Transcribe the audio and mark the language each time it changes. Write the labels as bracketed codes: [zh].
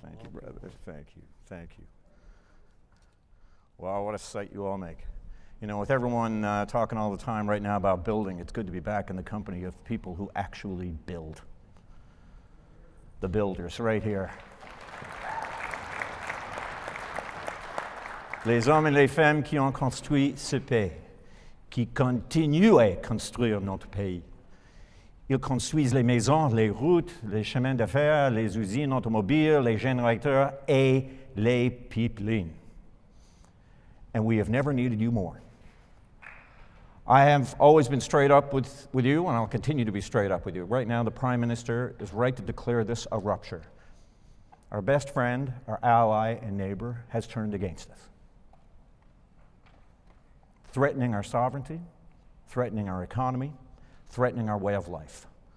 [en] Thank you, brother. Thank you. Thank you. Wow, what a sight you all make. You know, with everyone talking all the time right now about building, it's good to be back in the company of people who actually build. The builders, right here. [fr] Les hommes et les femmes qui ont construit ce pays, qui continuent à construire notre pays. Ils construisent les maisons, les routes, les chemins de fer, les usines automobiles, les générateurs et les pipelines. [en] And we have never needed you more. I have always been straight up with you, and I'll continue to be straight up with you. Right now, the Prime Minister is right to declare this a rupture. Our best friend, our ally and neighbor, has turned against us, threatening our sovereignty, threatening our economy, threatening our way of life.